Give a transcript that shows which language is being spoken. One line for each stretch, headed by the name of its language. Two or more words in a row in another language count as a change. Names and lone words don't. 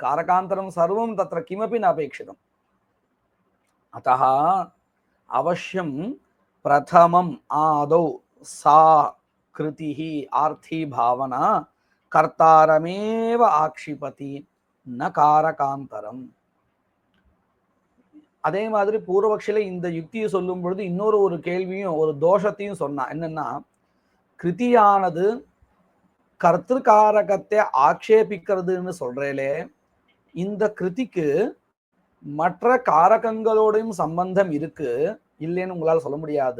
Sanskrit: कारकान्तरं सर्वं तत्र किमपि न अपेक्षितम्. अतः अवश्यं प्रथमम् आदौ सा कृतिः आर्थी भावना कर्तारमेव आक्षिपति न कारकान्तरम्.
Tamil: அதே மாதிரி பூர்வபக்ஷில இந்த யுக்தியை சொல்லும் பொழுது இன்னொரு ஒரு கேள்வியும் ஒரு தோஷத்தையும் சொன்னா. என்னன்னா, கிருதியானது கர்த்திருக்காரகத்தை ஆக்ஷேபிக்கிறதுன்னு சொல்றேலே, இந்த கிருதிக்கு மற்ற காரகங்களோடையும் சம்பந்தம் இருக்கு, இல்லைன்னு உங்களால் சொல்ல முடியாது.